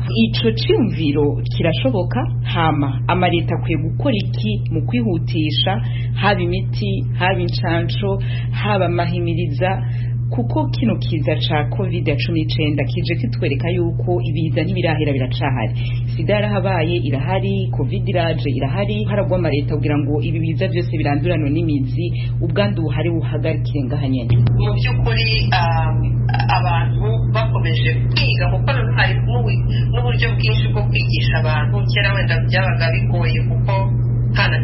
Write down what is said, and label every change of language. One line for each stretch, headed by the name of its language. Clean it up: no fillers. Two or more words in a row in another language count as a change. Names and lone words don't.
Rundi: Ico cyumviro kirashoboka hama amareta akwiye gukora iki mu kwihutisha haba imiti haba incanco haba amahimiriza kuko kino kiza ca COVID-19 kije kitwereka yuko ibiza ntibirahera biracahari. Sida yarahabaye irahari, COVID iraje irahari, haragwa amareta kugira ngo ibi biza byose birandurano n'imizi ubwandu buhari buhagarikire ngahanyene.
Kinyarwanda: Mu by'ukuri abantu bakomeje kwiga kuko hari n'uburyo bwinshi bwo kwigisha abantu kera wenda byabaga bigoye kuko kana